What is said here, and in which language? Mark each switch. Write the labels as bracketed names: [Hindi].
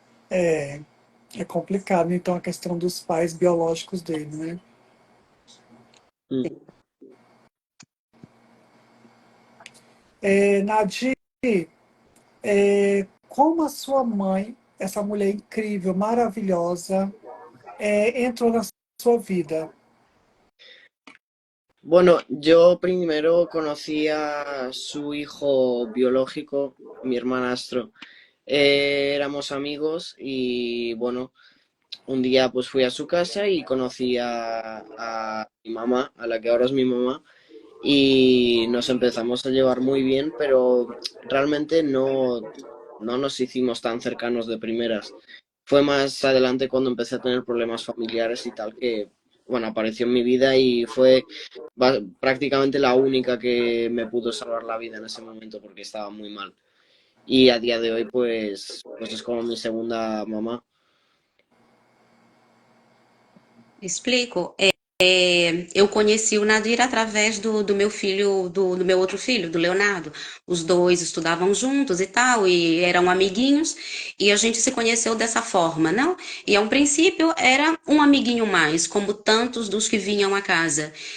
[Portuguese] É, é complicado, então, a questão dos pais biológicos dele, né? Mm. Nadir, como a sua mãe, essa mulher incrível, maravilhosa, entrou na sua vida? [Spanish] Bueno, yo primero conocí a su hijo biológico, mi hermanastro. Éramos amigos y bueno, un día pues fui a su casa y conocí a mi mamá, a la que ahora es mi mamá, y nos empezamos a llevar muy bien, pero realmente no nos hicimos tan cercanos de primeras. Fue más adelante cuando empecé a tener problemas familiares y tal que, bueno, apareció en mi vida y fue prácticamente la única que me pudo salvar la vida en ese momento porque estaba muy mal. Y a día de hoy, pues es como mi segunda mamá. Explico. [Portuguese] Eu conheci o Nadir através do meu filho, do meu outro filho, do Leonardo. Os dois estudavam juntos e tal, e eram amiguinhos, e a gente se conheceu dessa forma, não? E a um princípio era um amiguinho mais, como tantos dos que vinham à casa.